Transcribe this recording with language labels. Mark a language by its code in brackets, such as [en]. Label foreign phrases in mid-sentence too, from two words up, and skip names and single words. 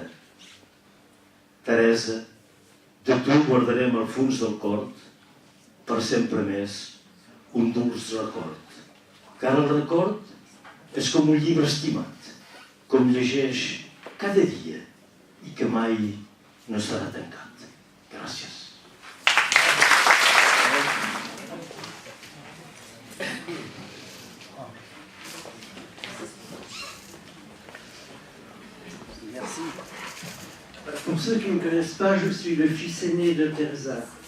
[ca] Teresa, de tu guardarem al fons del cor, per sempre més, un dulç record. Car el record és com un llibre estimat, com llegeix cada dia i que mai no estarà tancat. Gràcies. [fr] Merci. Pour ceux qui ne me connaissent pas, je suis le fils aîné de Teresa.